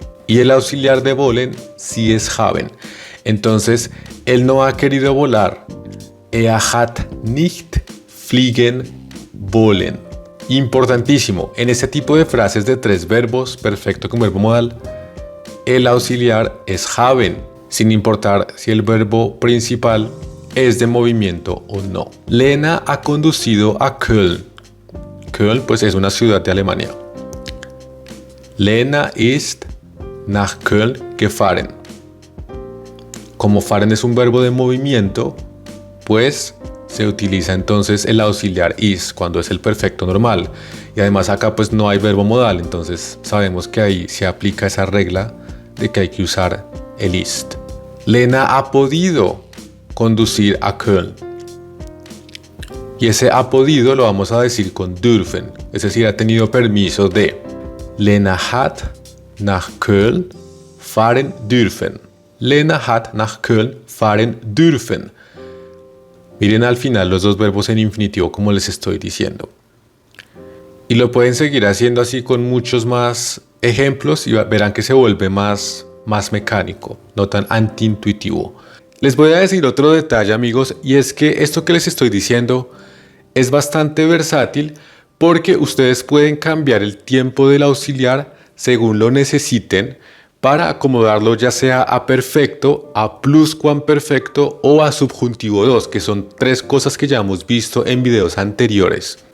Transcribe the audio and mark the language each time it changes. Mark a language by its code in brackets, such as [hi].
[es] Y el auxiliar de wollen sí es haben. Entonces, él no ha querido volar. [de] Hat nicht fliegen wollen. [es] Importantísimo, en este tipo de frases de tres verbos, perfecto con verbo modal, el auxiliar es haben, sin importar si el verbo principal es de movimiento o no. Lena ha conducido a Köln. Köln pues es una ciudad de Alemania. [de] Lena ist nach Köln gefahren. [es] Como fahren es un verbo de movimiento, pues se utiliza entonces el auxiliar is cuando es el perfecto normal. Y además acá pues no hay verbo modal, entonces sabemos que ahí se aplica esa regla de que hay que usar el ist. Lena ha podido conducir a Köln. Y ese ha podido lo vamos a decir con dürfen, es decir, ha tenido permiso de. [de] Lena hat nach Köln fahren dürfen. Lena hat nach Köln fahren dürfen. [es] Miren al final los dos verbos en infinitivo como les estoy diciendo. Y lo pueden seguir haciendo así con muchos más ejemplos y verán que se vuelve más mecánico, no tan antiintuitivo. Les voy a decir otro detalle, amigos, y es que esto que les estoy diciendo es bastante versátil porque ustedes pueden cambiar el tiempo del auxiliar según lo necesiten para acomodarlo ya sea a perfecto, a pluscuamperfecto o a subjuntivo 2, que son tres cosas que ya hemos visto en videos anteriores.